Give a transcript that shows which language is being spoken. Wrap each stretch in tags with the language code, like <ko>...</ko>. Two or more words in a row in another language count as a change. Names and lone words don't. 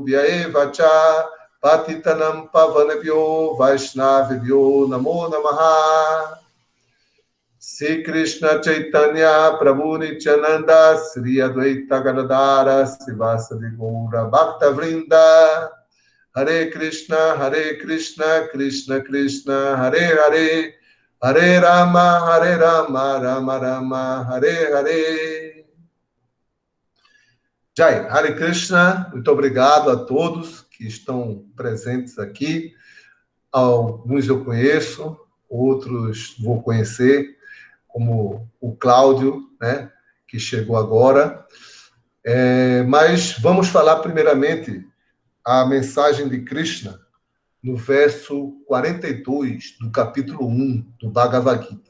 <sa>Vyaevacha Patitanam Pavanebhyo Vaishnavebhyo Namo Namaha Sri Krishna Chaitanya Prabhu Nityananda Sri Advaita Gadadara Srivasadi Gaura Bhakta Vrinda Hare Krishna Krishna Krishna Hare Hare Hare Rama Rama Rama Hare Hare. Jai, Hare Krishna,</sa> <pt>muito obrigado a todos que estão presentes aqui. Alguns eu conheço, outros vou conhecer, como o Cláudio, né, que chegou agora. Mas vamos falar primeiramente a mensagem de Krishna no verso 42 do capítulo 1 do Bhagavad Gita.</pt>